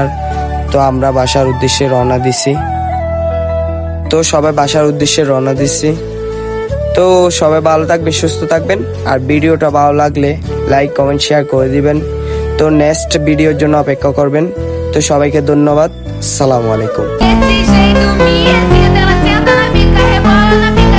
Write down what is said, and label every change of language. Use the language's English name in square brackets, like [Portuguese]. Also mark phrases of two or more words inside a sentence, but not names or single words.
[Bangla] তো আমরা বাসার উদ্দেশ্যে রওনা দিছি। তো সবাই বাসার উদ্দেশ্যে রওনা দিচ্ছি। তো সবাই ভালো থাকবেন, সুস্থ থাকবেন, আর ভিডিওটা ভালো লাগলে [English] like comment share [Bangla] করে দিবেন। তো [English] next video [Bangla] জন্য অপেক্ষা করবেন। তো সবাইকে ধন্যবাদ, [Arabic] السلام عليكم. [Portuguese] Desse jeito me excita, ela senta na pica, rebola na